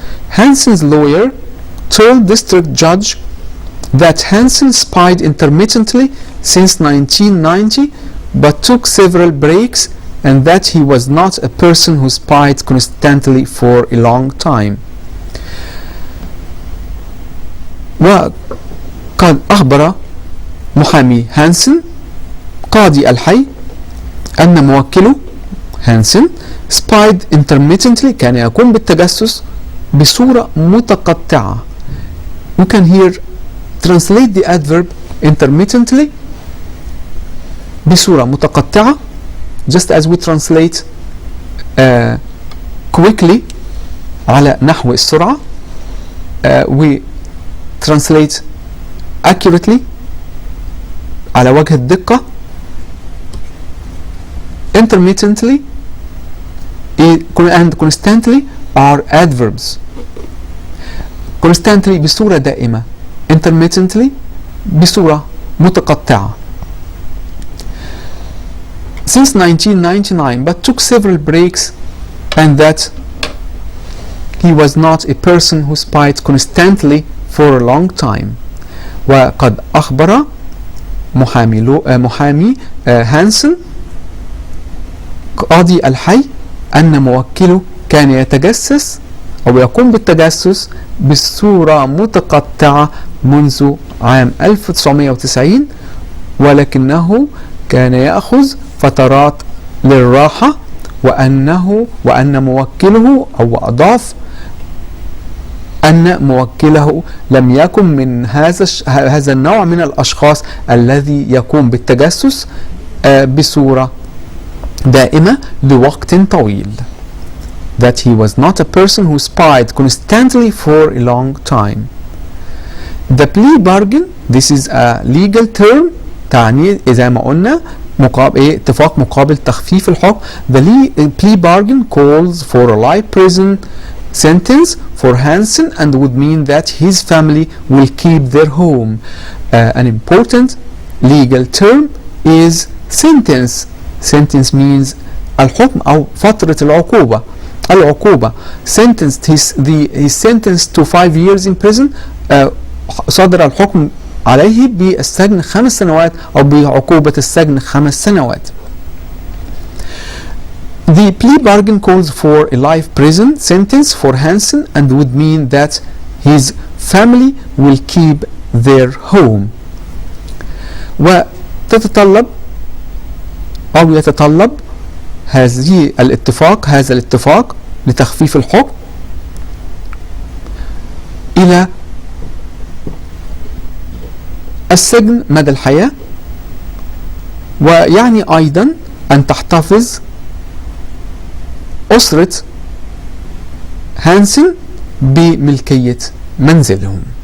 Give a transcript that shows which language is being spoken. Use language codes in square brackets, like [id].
[en] Hansen's lawyer told district judge that Hansen spied intermittently since 1990 but took several breaks, and that he was not a person who spied constantly for a long time. [ar] وقد أخبر محامي هانسن قاضي الحي أن موكله هانسن [en] spied intermittently [ar] كان يقوم بالتجسس بصورة متقطعة. [en] We can here translate the adverb intermittently [ar] بصورة متقطعة [en] just as we translate quickly [ar] على نحو السرعة. [en] We translate accurately [ar] على وجه الدقة. [en] Intermittently and constantly are adverbs. Constantly [ar] بصورة دائمة, [en] intermittently [ar] بصورة متقطعة. [en] Since 1999 but took several breaks, and that he was not a person who spied constantly for a long time. [ar] وقد أخبر محامي هانسن قاضي الحي أن موكله كان يتجسس أو يقوم بالتجسس بصورة متقطعة منذ عام 1990 ولكنه كان يأخذ فترات للراحة وأن موكله أو أضاف أن موكله لم يكن من هذا النوع من الأشخاص الذي يقوم بالتجسس بصورة دائمة لوقت طويل. [en] That he was not a person who spied constantly for a long time. The plea bargain, this is a legal term, [ar] تعني زي ما قلنا اتفاق مقابل تخفيف الحكم. [en] The plea bargain calls for a life prison sentence for Hansen and would mean that his family will keep their home. An important legal term is sentence. Sentence means [ar] الحكم أو فترة العقوبة. [en] Sentenced he's sentenced to 5 years in prison. [ar] صدر الحكم عليه بالسجن 5 سنوات أو بعقوبة السجن 5 سنوات. [en] The plea bargain calls for a life prison sentence for Hansen and would mean that his family will keep their home. [ar] وتتطلب أو يتطلب هذا الاتفاق لتخفيف الحكم إلى السجن مدى الحياة، ويعني أيضا أن تحتفظ أسرة هانسن بملكية منزلهم.